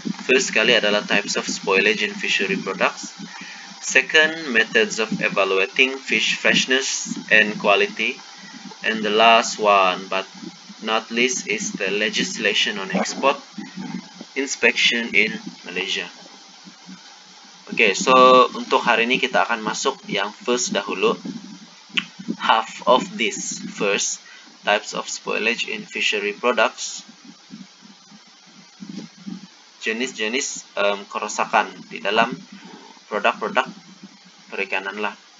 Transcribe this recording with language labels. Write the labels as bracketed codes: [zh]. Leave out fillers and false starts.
[en] First [ms] kali adalah [en] types of spoilage in fishery products. Second, methods of evaluating fish freshness and quality. And the last one, but not least, is the legislation on export inspection in Malaysia. [ms] So untuk hari ini kita akan masuk yang first dahulu. [en] Half of this first, types of spoilage in fishery products. [ms] Jenis-jenis kerusakan di dalam produk-produk perikanan lah.